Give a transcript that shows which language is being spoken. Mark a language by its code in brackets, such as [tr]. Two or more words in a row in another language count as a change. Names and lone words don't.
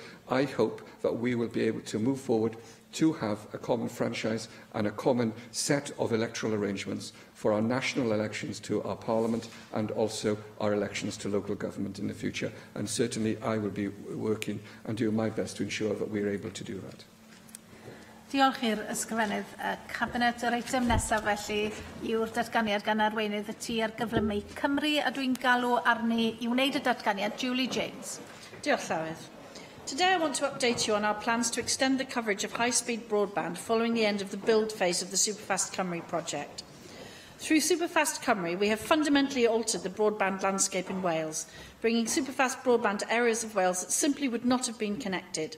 [en] I hope that we will be able to move forward to have a common franchise and a common set of electoral arrangements for our national elections to our Parliament and also our elections to local government in the future. And certainly I will be working and doing my best to ensure that we are able to do that. [cy] Diolch i'r ysgrifennydd Cabinet. Yr eitem nesaf felly yw'r datganiad gan arweinydd y tŷ ar gyflymu Cymru, a dwi'n galw arni i wneud y datganiad Julie James. Diolch Llywydd. [en] Today I want to update you on our plans to extend the coverage of high-speed broadband following the end of the build phase of the Superfast Cymru project. Through Superfast Cymru, we have fundamentally altered the broadband landscape in Wales, bringing superfast broadband to areas of Wales that simply would not have been connected.